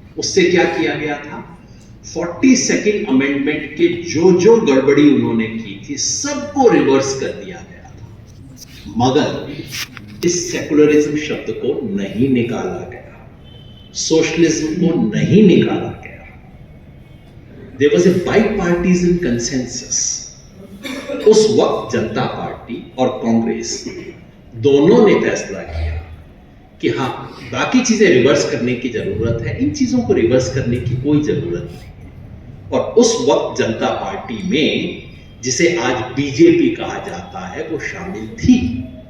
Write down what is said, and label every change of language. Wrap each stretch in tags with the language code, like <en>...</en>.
<hi>उससे क्या किया गया था? 42nd अमेंडमेंट के जो गड़बड़ी उन्होंने की थी सबको रिवर्स कर दिया गया था, मगर इस सेकुलरिज्म शब्द को नहीं निकाला गया, सोशलिज्म को नहीं निकाला गया।</hi> <en>There was a bipartisan consensus।</en> <hi>उस वक्त जनता पार्टी और कांग्रेस दोनों ने फैसला किया कि हाँ, बाकी चीजें रिवर्स करने की जरूरत है, इन चीजों को रिवर्स करने की कोई जरूरत नहीं है। और उस वक्त जनता पार्टी में, जिसे आज बीजेपी कहा जाता है, वो शामिल थी।</hi>